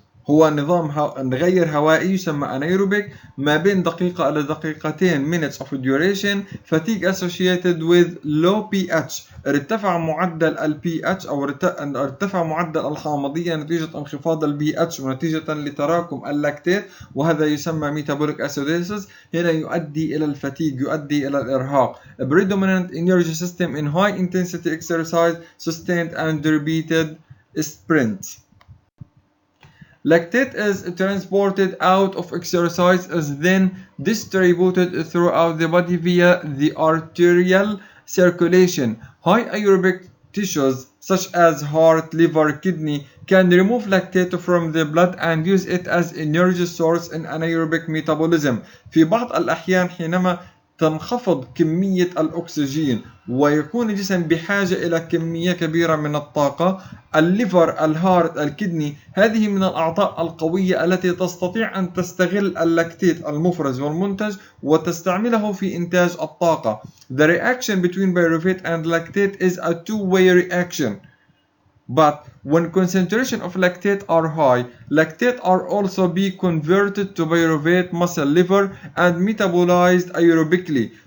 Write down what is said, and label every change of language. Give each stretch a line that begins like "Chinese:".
Arabic: هو نظام غير هوائي يسمى anaerobic ما بين دقيقة إلى دقيقتين
English: minutes of duration fatigue associated with low pH.
Arabic: ارتفع معدل ال pH أو ارتفع معدل الحامضية نتيجة انخفاض ال pH ونتيجة لتراكم اللاكتيت، وهذا يسمى
English: metabolic acidosis.
Arabic: هنا يؤدي إلى الفتيج، يؤدي إلى الإرهاق.
English: A predominant energy system in high intensity exercise sustained and repeated sprint. Lactate is transported out of exercise is then distributed throughout the body via the arterial circulation. High aerobic tissues such as heart, liver, kidney can remove lactate from the blood and use it as energy source in anaerobic metabolism.
Arabic: في بعض الأحيان حينما تنخفض كمية الأكسجين ويكون الجسم بحاجة إلى كمية كبيرة من الطاقة، الليفر، الهارت، الكدني، هذه من الأعضاء القوية التي تستطيع أن تستغل اللاكتيت المفرز والمنتج وتستعمله في إنتاج الطاقة.
English: The reaction between pyruvate and lactate is a two-way reaction. But when concentration of lactate are high, lactate are also be converted to pyruvate muscle liver and metabolized aerobically.